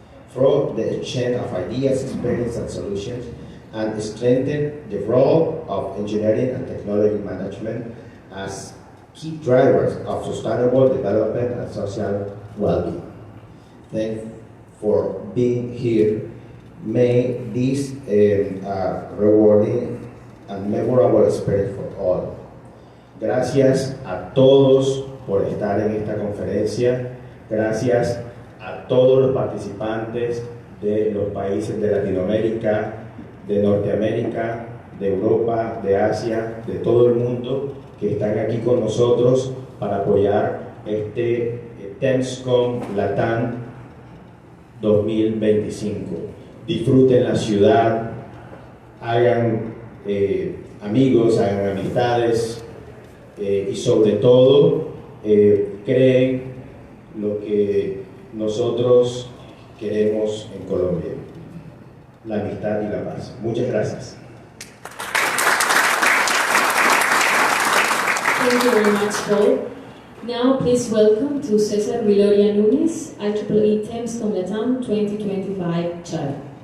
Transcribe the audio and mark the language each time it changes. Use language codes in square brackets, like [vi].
[en] Through the exchange of ideas, experience, and solutions, and strengthen the role of engineering and technology management as key drivers of sustainable development and social well-being. Thank you for being here. May this rewarding and memorable experience for all. [es] Gracias a todos por estar en esta conferencia. Gracias a todos los participantes de los países de Latinoamérica, de Norteamérica, de Europa, de Asia, de todo el mundo que están aquí con nosotros para apoyar este TEMSCON Latam 2025. Disfruten la ciudad, hagan amigos, hagan amistades y sobre todo creen lo que nosotros queremos en Colombia, la amistad y la paz. Muchas gracias. [en] Thank you very much, Paul. Now, please welcome to Cesar Viloria Nunes, IEEE TEMSCON Latam 2025 Chair.